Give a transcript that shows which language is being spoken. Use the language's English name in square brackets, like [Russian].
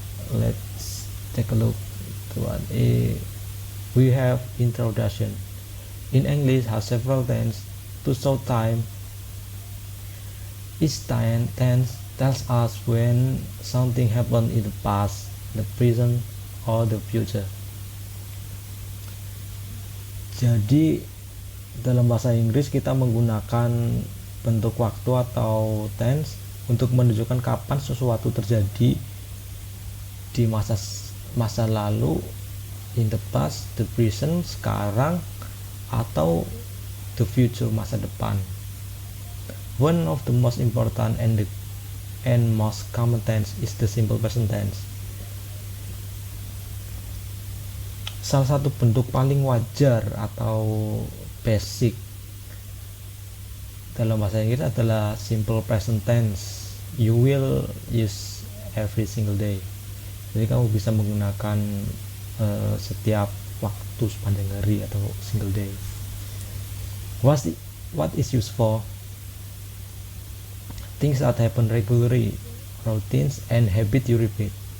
[English] Let's take a look to what we have introduction. In English has several tense to show time. Each tense tells us when something happened in the past, the present, or the future. [Indonesian] Jadi dalam bahasa Inggris kita menggunakan bentuk waktu atau tense untuk menunjukkan kapan sesuatu terjadi di masa lalu, [English] in the past, the present, [Indonesian] sekarang, atau [English] the future, [Indonesian] masa depan. [English] One of the most important and most common tense is the simple present tense. [Indonesian] Salah satu bentuk paling wajar atau basic dalam bahasa Inggris adalah simple present tense. [English] You will use every single day. [Indonesian] Jadi kamu bisa menggunakan setiap waktu sepanjang hari atau single day. [English] What is used for? Things that happen regularly, routines and habit you repeat.